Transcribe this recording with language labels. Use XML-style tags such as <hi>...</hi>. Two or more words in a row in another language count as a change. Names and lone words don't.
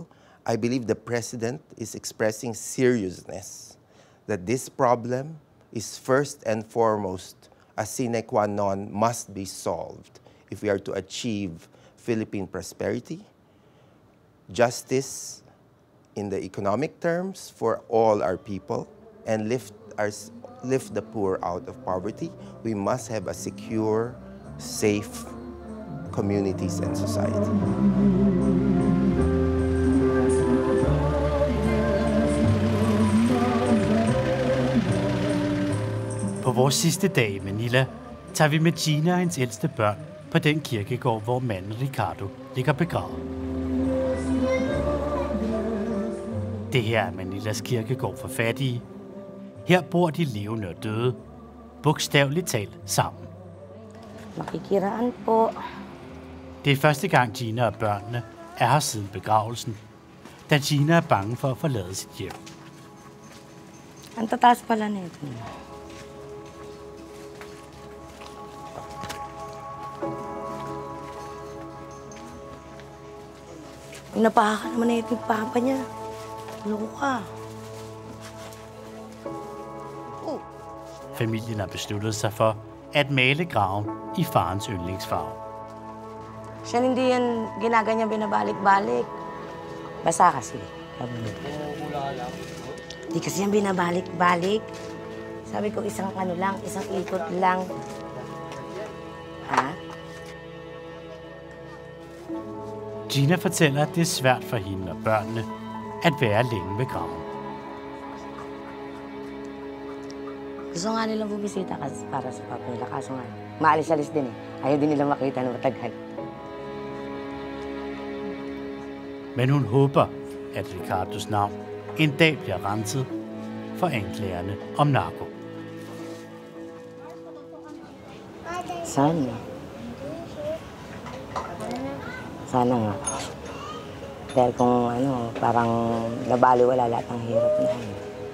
<en>I believe the president is expressing seriousness, that this problem is first and foremost a</en> <la>sine qua non</la> <en>must be solved if we are to achieve Philippine prosperity, justice in the economic terms for all our people, and lift the poor out of poverty. We must have a secure, safe communities and society.</en> <da>På vores sidste dag i Manila tager vi med Gina og hendes ældste børn på den kirkegård, hvor manden Ricardo ligger begravet. Det her er Manilas kirkegård for fattige. Her bor de levende og døde, bogstaveligt talt sammen.</da> <tl>Makikiraan po.</tl> <da>Det er første gang Gina og børnene er her siden begravelsen, da Gina er bange for at forlade sit hjem.</da> <tl>Ang tataas pala nito. Pinapaha ka naman na yung papa niya. Loko ka.</tl> <da>Familien har besluttet sig for at male graven i farens yndlingsfarve.</da> <tl>Siya hindi yan ginaganyan binabalik-balik. Basa kasi. Hindi kasi yan binabalik-balik. Sabi ko isang ikot lang. Ha?</tl> <da>Gina fortæller, at det er svært for hende og børnene at være længe ved graven.</da> <tl>Gusto nga nilang bubisita para sa papa nila. Kaso nga, maalis-alis din eh. Ayaw din nila makita na matagal.</tl> <da>Men hun håber, at Ricardos navn en dag bliver renset for anklagerne om narko.</da> <tl>Sana. Sana nga. Dahil kung parang nabaliwala lahat ng hirap na.</tl>